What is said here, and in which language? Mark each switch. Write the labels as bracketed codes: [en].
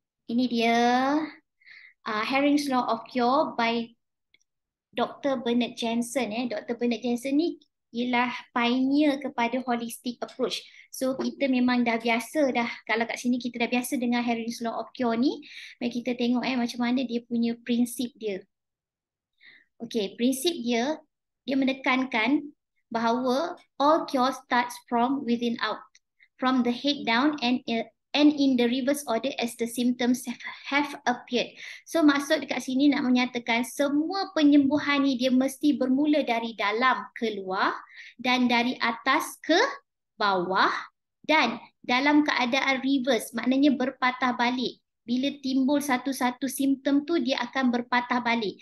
[ms] Ini dia [en] Hering's Law of Cure by Dr. Bernard Jensen. Dr. [ms] Bernard Jensen ni ialah pioneer kepada [en] holistic approach. [ms] So kita memang dah biasa dah, kalau kat sini kita dah biasa dengan Hering's Law of Cure ni. Mari kita tengok macam mana dia punya prinsip dia. Okey, prinsip dia menekankan bahawa [en] all cure starts from within out, from the head down and in the reverse order as the symptoms have appeared. [ms] So maksud dekat sini nak menyatakan semua penyembuhan ni dia mesti bermula dari dalam ke luar dan dari atas ke bawah dan dalam keadaan reverse, maknanya berpatah balik. Bila timbul satu-satu simptom tu dia akan berpatah balik.